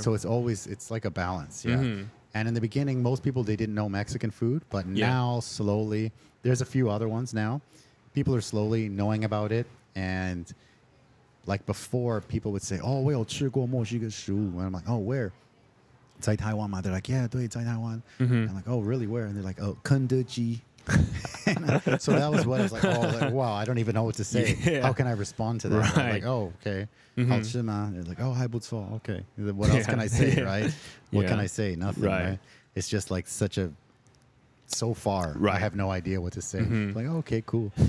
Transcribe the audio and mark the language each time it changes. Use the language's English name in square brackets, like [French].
[English] So it's like a balance, And in the beginning, most people, they didn't know Mexican food, but now slowly, there's a few other ones now. People are slowly knowing about it, and like before, people would say, "Oh, [Chinese] 我有吃过墨西哥食物." [English] And I'm like, "Oh, where?" [Chinese] 在台湾嘛? [English] They're like, "Yeah, [Chinese] 对，在台湾." [English] I'm like, "Oh, really? Where?" And they're like, "Oh, [Chinese] 肯德基." [English] So that was what I was like, oh, like, wow, I don't even know what to say. How can I respond to that? I'm like, oh, okay. [Chinese] 好吃吗? [English] They're like, oh, [Chinese] 还不错. [English] Okay. What else can I say, right? What can I say? Nothing, right? It's just like so far, I have no idea what to say. Like, oh, okay, cool.